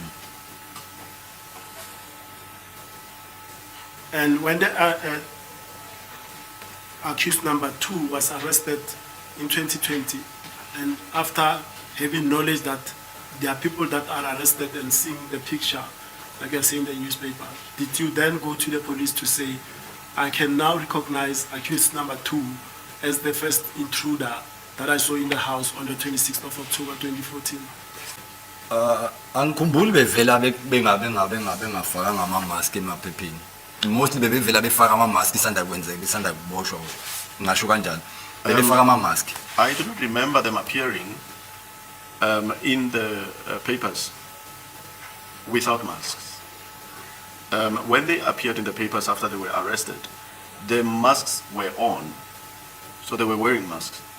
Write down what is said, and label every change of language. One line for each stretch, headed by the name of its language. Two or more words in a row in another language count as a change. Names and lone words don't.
English: And when the accused number 2 was arrested in 2020, and after having knowledge that there are people that are arrested and seeing the picture, like I say in the newspaper, did you then go to the police to say, I can now recognize accused number 2 as the first intruder that I saw in the house on the 26th of October 2014?
Zulu: Angikhumbuli bevela bengafakanga ama-mask emaphepheni. Mostly bevela befaka ama-mask isanda kwenzeka isanda kuboshwa ngasho kanjalo befaka ama-mask.
English: I do not remember them appearing in the papers without masks. When they appeared in the papers after they were arrested, the masks were on, so they were wearing masks.